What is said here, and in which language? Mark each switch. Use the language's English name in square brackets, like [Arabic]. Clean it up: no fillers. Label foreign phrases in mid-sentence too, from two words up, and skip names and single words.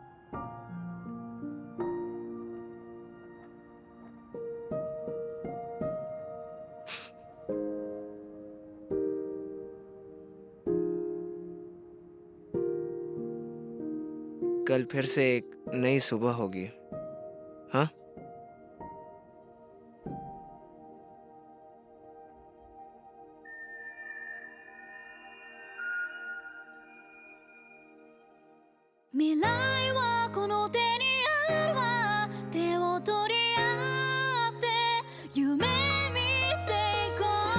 [Hindi] कल फिर से एक नई सुबह होगी, हाँ? [Japanese] 未来はこの手にあるわ手を取り合って夢見ていこ